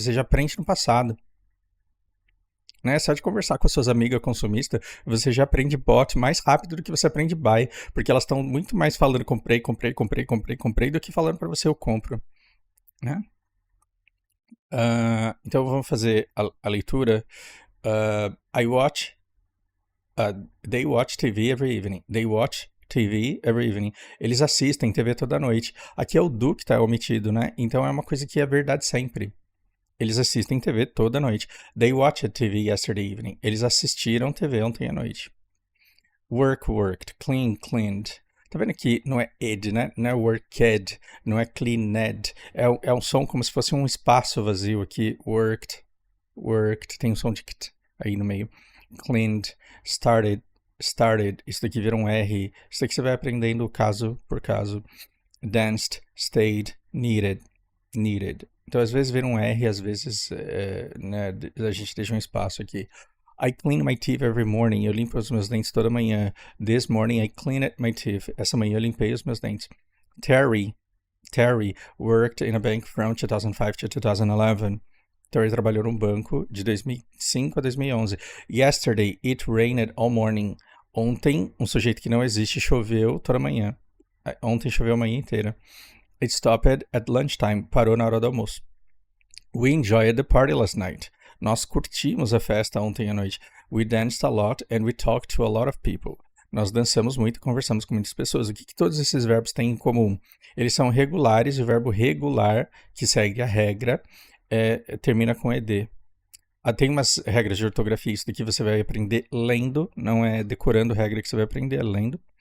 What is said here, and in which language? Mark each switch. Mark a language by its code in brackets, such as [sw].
[pt] Você já aprende no passado. Né? Só de conversar com as suas amigas consumistas, você já aprende bot mais rápido do que você aprende buy, porque elas estão muito mais falando comprei do que falando para você eu compro. Né? Então vamos fazer a leitura. [en] I watch. They watch TV every evening. They watch TV every evening. [pt] Eles assistem TV toda noite. Aqui é o do que tá omitido, né? Então é uma coisa que é verdade sempre. Eles assistem TV toda noite. [en] They watched TV yesterday evening. [pt] Eles assistiram TV ontem à noite. [en] Work, worked. Clean, cleaned. [pt] Tá vendo que não é ed, né? Não é worked, não é cleaned. É um som como se fosse um espaço vazio aqui. [en] Worked, worked. [pt] Tem um som de kt aí no meio. [en] Cleaned, started, started. [pt] Isso daqui vira um R. Isso daqui você vai aprendendo caso por caso. [en] Danced, stayed, needed, needed. [pt] Então, às vezes vira um R, às vezes né, a gente deixa um espaço aqui. [en] I clean my teeth every morning. [pt] Eu limpo os meus dentes toda manhã. [en] This morning I cleaned my teeth. [pt] Essa manhã eu limpei os meus dentes. [en] Terry worked in a bank from 2005 to 2011. [pt] Terry trabalhou num banco de 2005 a 2011. [en] Yesterday it rained all morning. [pt] Ontem, um sujeito que não existe, choveu toda manhã. Ontem choveu a manhã inteira. [en] It stopped at lunchtime. [pt] Parou na hora do almoço. [en] We enjoyed the party last night. [pt] Nós curtimos a festa ontem à noite. [en] We danced a lot and we talked to a lot of people. [pt] Nós dançamos muito e conversamos com muitas pessoas. O que todos esses verbos têm em comum? Eles são regulares e o verbo regular, que segue a regra, termina com ed. Tem umas regras de ortografia. Isso daqui você vai aprender lendo, não é decorando regra que você vai aprender, é lendo.